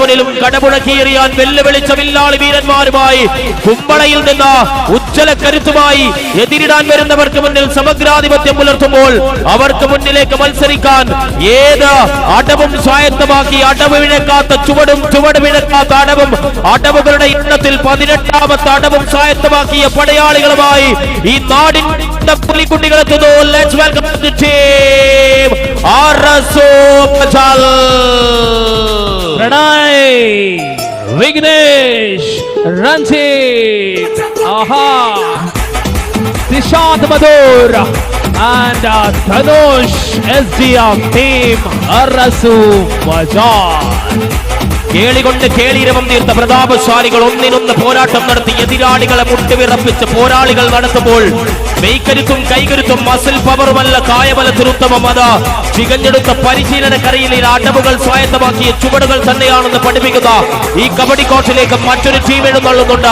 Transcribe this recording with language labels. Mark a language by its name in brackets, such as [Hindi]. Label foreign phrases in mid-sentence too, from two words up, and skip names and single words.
[Malayalam] മുന്നിലും കടമുഴക്കിയെറിയാൻ വെല്ലുവിളിച്ച വില്ലാളി വീരന്മാരുമായി കുമ്പളയിൽ നിന്ന് ഉജ്ജ്വല കരുത്തുമായി എതിരിടാൻ വരുന്നവർക്ക് മുന്നിൽ സമഗ്രാധിപത്യം പുലർത്തുമ്പോൾ അവർക്ക് മുന്നിലേക്ക് മത്സരിക്കാൻ ഏത് അടവും സ്വായത്തമാക്കി അടവ് വിഴക്കാത്ത ചുവട് വിഴക്കാത്ത അടവുകളുടെ എണ്ണത്തിൽ 18ാമത്തെ അടവും സ്വായത്തമാക്കിയ പടയാളികളുമായി ഈ നാടിന്റെ പുലിക്കുട്ടികളെത്തുന്നു. [English] let's welcome the team ആർഎസ്ഒ മജാൽ. വിഘ്നേഷ്, Ranjit, Dishant Madur and Dhanush SDF team Arasu Majal. [Malayalam] കേളികൊണ്ട് കേളിരവം തീർത്ത പ്രതാപശാലികൾ ഒന്നിനൊന്ന് പോരാട്ടം നടത്തി എതിരാളികളെ മുട്ടുവിറപ്പിച്ച് പോരാളികൾ നടത്തുമ്പോൾ മെയ്ക്കരുത്തും കൈകരുത്തും മസിൽ പവറുമല്ല കായബലത്തിനുത്തമം അത് ചികഞ്ഞെടുത്ത പരിശീലനക്കരയിൽ അടവുകൾ സ്വായത്തമാക്കിയ ചുവടുകൾ തന്നെയാണെന്ന് പഠിപ്പിക്കുന്ന ഈ കബഡി കോർട്ടിലേക്ക് മറ്റൊരു ടീം എഴുന്നള്ളുന്നുണ്ട്.